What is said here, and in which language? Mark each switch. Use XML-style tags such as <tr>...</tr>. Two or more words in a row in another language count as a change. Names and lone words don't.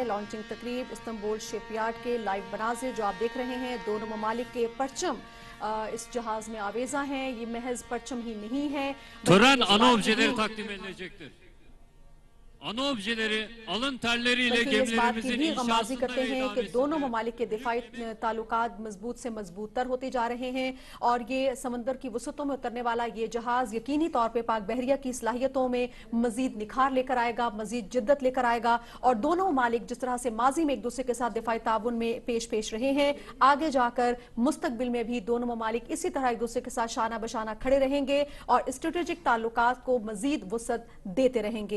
<ur>لانچنگ تقریب استنبول شپ یارڈ کے لائیو مناظر جو آپ دیکھ رہے ہیں, دونوں ممالک کے پرچم اس جہاز میں آویزاں ہیں. یہ محض پرچم ہی نہیں ہے.</ur> <tr>Tören ana objeleri takdim edilecektir. anobjileri alın terleriyle</tr> <ur>بلکہ اس بات کی</ur> <tr>gemilerimizin</tr> <ur>بھی غمازی</ur> <tr>inşasında</tr> <ur>کرتے</ur> <tr>ve</tr> <ur>ہیں کہ دونوں</ur> <tr>idaresinde</tr> <ur>ممالک کے دفاعی تعلقات مضبوط سے مضبوط تر ہوتے جا رہے ہیں، اور یہ سمندر کی وسعتوں میں اترنے والا یہ جہاز یقینی طور پہ پاک بحریہ کی صلاحیتوں میں مزید نکھار لے کر آئے گا، مزید جدت لے کر آئے گا، اور دونوں ممالک جس طرح سے ماضی میں ایک دوسرے کے ساتھ دفاعی تعاون میں پیش رہے ہیں، آگے جا کر مستقبل میں بھی دونوں ممالک اسی طرح ایک دوسرے کے ساتھ شانہ بشانہ کھڑے رہیں گے اور اسٹریٹجک تعلقات کو مزید وسعت دیتے رہیں گے۔</ur>